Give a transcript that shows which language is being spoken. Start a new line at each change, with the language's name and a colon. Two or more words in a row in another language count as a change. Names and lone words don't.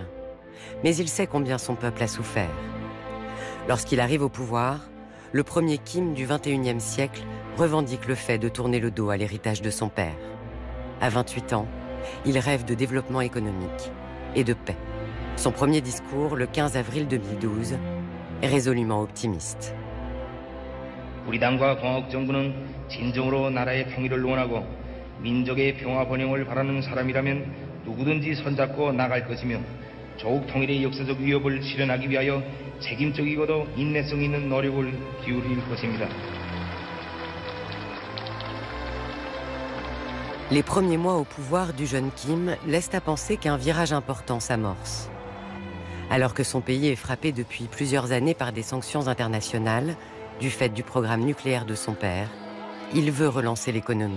French: Mais il sait combien son peuple a souffert. Lorsqu'il arrive au pouvoir, le premier Kim du XXIe siècle revendique le fait de tourner le dos à l'héritage de son père. À 28 ans, il rêve de développement économique et de paix. Son premier discours, le 15 avril 2012, est résolument optimiste.
Korean: 우리 당과 광학 정부는 진정으로 나라의 평화를 원하고 민족의 평화 번영을 바라는 사람이라면 누구든지 손잡고 나갈 것이며 조국 통일의 역사적 위협을 실현하기 위하여 책임적이고도 인내성 있는 노력을 기울일 것입니다.
French: Les premiers mois au pouvoir du jeune Kim laissent à penser qu'un virage important s'amorce. Alors que son pays est frappé depuis plusieurs années par des sanctions internationales, du fait du programme nucléaire de son père, il veut relancer l'économie.